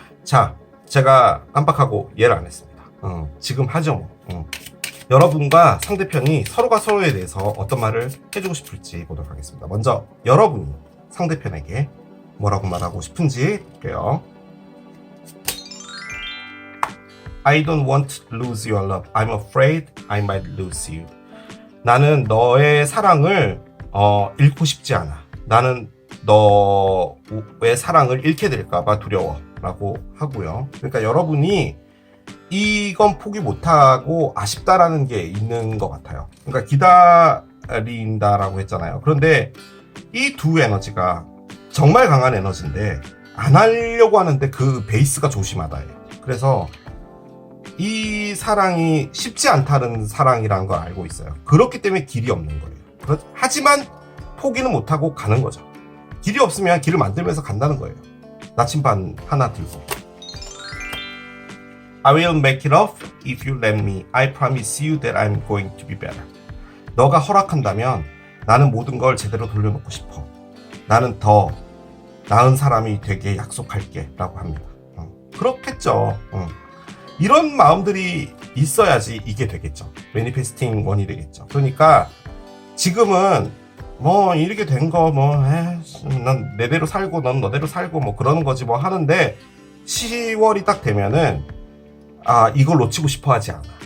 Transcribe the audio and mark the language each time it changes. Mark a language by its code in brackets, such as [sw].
[ko] 자, 제가 깜빡하고 이해를 안 했습니다. 지금 하죠 뭐. 여러분과 상대편이 서로가 서로에 대해서 어떤 말을 해주고 싶을지 보도록 하겠습니다. 먼저 여러분이 상대편에게 뭐라고 말하고 싶은지 볼게요. [en] I don't want to lose your love. I'm afraid I might lose you. [ko] 나는 너의 사랑을 잃고 싶지 않아. 나는 너의 사랑을 잃게 될까봐 두려워 라고 하고요. 그러니까 여러분이 이건 포기 못하고 아쉽다라는 게 있는 것 같아요. 그러니까 기다린다라고 했잖아요. 그런데 이 두 에너지가 정말 강한 에너지인데 안 하려고 하는데 그 베이스가 조심하다예요. 그래서 이 사랑이 쉽지 않다는 사랑이라는 걸 알고 있어요. 그렇기 때문에 길이 없는 거예요. 하지만 포기는 못하고 가는 거죠. 길이 없으면 길을 만들면서 간다는 거예요. 나침반 하나 들고. [en] I will make it up if you let me. I promise you that I'm going to be better. [ko] 너가 허락한다면 나는 모든 걸 제대로 돌려놓고 싶어. 나는 더 나은 사람이 되게 약속할게 라고 합니다. 그렇겠죠. 이런 마음들이 있어야지 이게 되겠죠. 매니페스팅 원이 되겠죠. 그러니까 지금은 뭐 이렇게 된 거 뭐 난 내대로 살고 넌 너대로 살고 뭐 그러는 거지 뭐 하는데, 10월이 딱 되면은 이걸 놓치고 싶어 하지 않아.